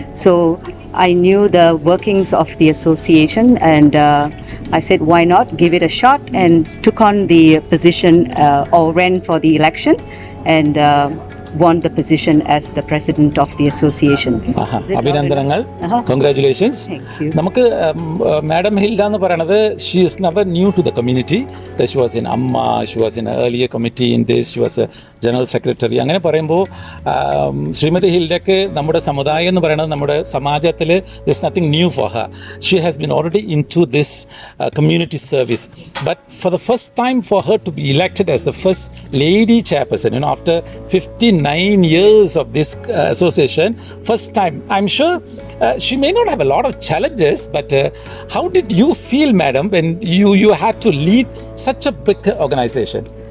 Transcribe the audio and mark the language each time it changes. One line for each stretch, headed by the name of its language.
English: So I knew the workings of the association, and I said, why not give it a shot, and took on the position or ran for the election, and won the position as the president of the association.
Malayalam: അഭിനന്ദനങ്ങൾ. Congratulations. നമുക്ക് madam Hilda എന്ന് പറയുന്നത്
English: She is never new to the community. She was in AMMA, she was in earlier committee in this, she was general secretary.
Malayalam: അങ്ങനെ പറയുമ്പോൾ ശ്രീമതി ഹിൽഡയ്ക്ക് നമ്മുടെ സമുദായം എന്ന് പറയുന്നത് നമ്മുടെ സമാജത്തിൽ
English: This nothing new for her. She has been already in to this community service. But for the first time for her to be elected as the first lady chairperson, after 59 years of this association, first time. I'm sure she may not have a lot of challenges, but how did you feel, madam, when you had to lead such a big organization?